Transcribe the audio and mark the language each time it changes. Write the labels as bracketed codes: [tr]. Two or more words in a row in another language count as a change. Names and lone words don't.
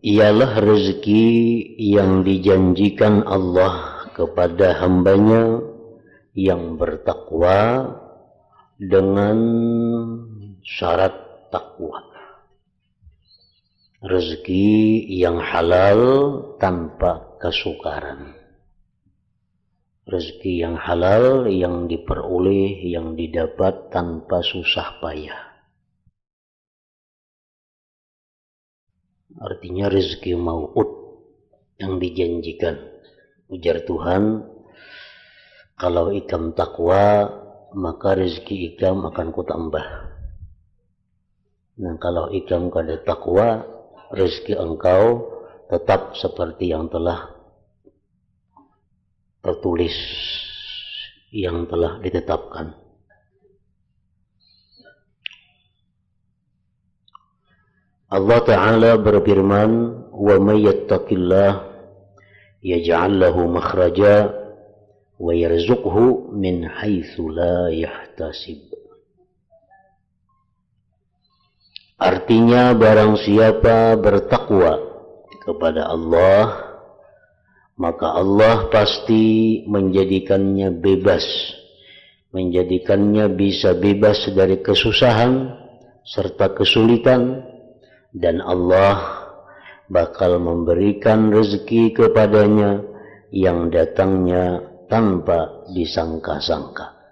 [id] Ialah rezeki yang dijanjikan Allah kepada hambanya yang bertakwa dengan syarat takwa. Rezeki yang halal tanpa kesukaran. Rezeki yang halal yang diperoleh, yang didapat tanpa susah payah. Artinya rezeki maut yang dijanjikan. [bjn] Ujar Tuhan, kalau ikam takwa, maka rezeki ikam akan kutambah. Nah, kalau ikam kada takwa, [id] rezeki engkau tetap seperti yang telah tertulis, yang telah ditetapkan. Allah Ta'ala berfirman, [ar] ومن يتق الله يجعل له مخرجا ويرزقه من حيث لا يحتسب. [id] Artinya, barang siapa bertakwa kepada Allah, maka Allah pasti menjadikannya bebas, menjadikannya bisa bebas dari kesusahan serta kesulitan, dan Allah bakal memberikan rezeki kepadanya yang datangnya tanpa disangka-sangka.